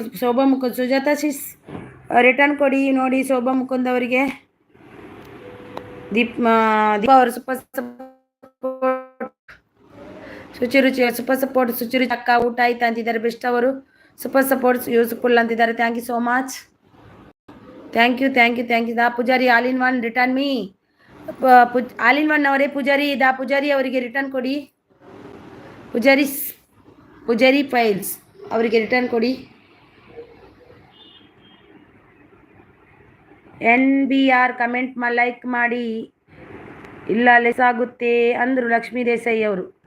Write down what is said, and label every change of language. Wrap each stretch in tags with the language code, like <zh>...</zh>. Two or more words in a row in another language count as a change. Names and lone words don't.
<kn>ಶೋಭಾ ಮುಕುಂದ್ ಸುಜಾತಾ ಶಿಸ್ ರಿಟರ್ನ್ ಕೊಡಿ ನೋಡಿ. ಶೋಭಾ ಮುಕುಂದ್ ಅವರಿಗೆ ದೀಪಾ ಅವರು</kn> <en>super support.</en> <kn>ಸುಚಿರುಚಿ</kn> <en>super support.</en> <kn>ಸುಚಿರುಚಿ ಅಕ್ಕ ಊಟ ಆಯ್ತಾ ಅಂತಿದ್ದಾರೆ. ಬೆಸ್ಟ್ ಅವರು</kn> <en>super support.</en> <kn>ಯೂಸ್ಫುಲ್ ಅಂತಿದ್ದಾರೆ.</kn> <en>thank you so much. thank you Da Poojari All in One return me.</en> <kn>ಆಲ್ ಇನ್ ಒನ್ ಅವರೇ ಪೂಜಾರಿ ದಾ ಪೂಜಾರಿ ಅವರಿಗೆ ರಿಟರ್ನ್ ಕೊಡಿ. ಪೂಜಾರಿ ಫೈಲ್ಸ್ ಅವರಿಗೆ ರಿಟರ್ನ್ ಕೊಡಿ. NBR</kn> <en>comment like</en> <kn>ಮಾಡಿ. ಇಲ್ಲ ಲೆಸ್ ಆಗುತ್ತೆ ಅಂದರು ಲಕ್ಷ್ಮೀ ದೇಸಾಯಿ ಅವರು.</kn>